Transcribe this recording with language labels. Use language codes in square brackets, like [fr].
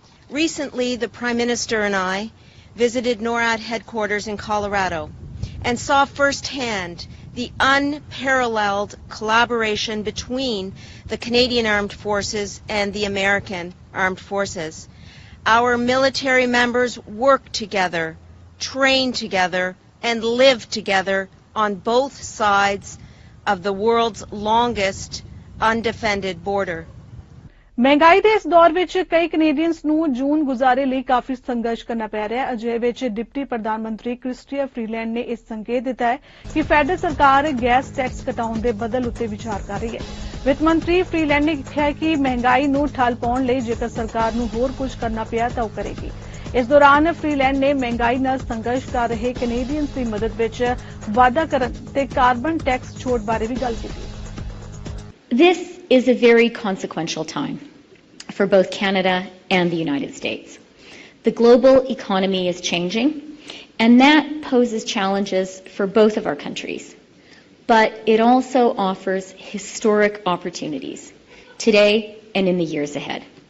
[en] Recently, the Prime Minister and I visited NORAD headquarters in Colorado and saw firsthand the unparalleled collaboration between the Canadian Armed Forces and the American Armed Forces. Our military members work together, train together, and live together on both sides of the world's longest undefended border. [pa] ਮਹਿੰਗਾਈ ਦੇ ਇਸ ਦੌਰ ਵਿੱਚ ਕਈ Canadians ਨੂੰ ਜੂਨ ਗੁਜ਼ਾਰੇ ਲਈ ਕਾਫੀ ਸੰਘਰਸ਼ ਕਰਨਾ ਪੈ ਰਿਹਾ ਹੈ। ਅਜਿਹੇ ਵਿੱਚ ਡਿਪਟੀ ਪ੍ਰਧਾਨ ਮੰਤਰੀ ਕ੍ਰਿਸਟੀਆ ਫਰੀਲੈਂਡ ਨੇ ਇਸ ਸੰਕੇਤ ਦਿੱਤਾ ਹੈ ਕਿ ਫੈਡਰਲ ਸਰਕਾਰ ਗੈਸ ਟੈਕਸ ਘਟਾਉਣ ਦੇ ਬਦਲ ਉੱਤੇ ਵਿਚਾਰ ਕਰ ਰਹੀ ਹੈ। ਵਿੱਤ ਮੰਤਰੀ ਫਰੀਲੈਂਡ ਨੇ ਕਿਹਾ ਕਿ ਮਹਿੰਗਾਈ ਨੂੰ ਠੱਲ ਪਾਉਣ ਲਈ ਜੇਕਰ ਸਰਕਾਰ ਨੂੰ ਹੋਰ ਕੁਝ ਕਰਨਾ ਪਿਆ ਤਾਂ ਉਹ ਕਰੇਗੀ। ਇਸ ਦੌਰਾਨ ਫਰੀਲੈਂਡ ਨੇ ਮਹਿੰਗਾਈ ਨਾਲ ਸੰਘਰਸ਼ ਕਰ ਰਹੇ ਕੈਨੇਡੀਅਨਸ ਦੀ ਮਦਦ ਵਿੱਚ ਵਾਧਾ ਕਰਨ ਤੇ ਕਾਰਬਨ ਟੈਕਸ ਛੋਟ ਬਾਰੇ ਵੀ ਗੱਲ ਕੀਤੀ। [en] This is a very consequential time for both Canada and the United States. The global economy is changing, and that poses challenges for both of our countries. But it also offers historic opportunities today and in the years ahead.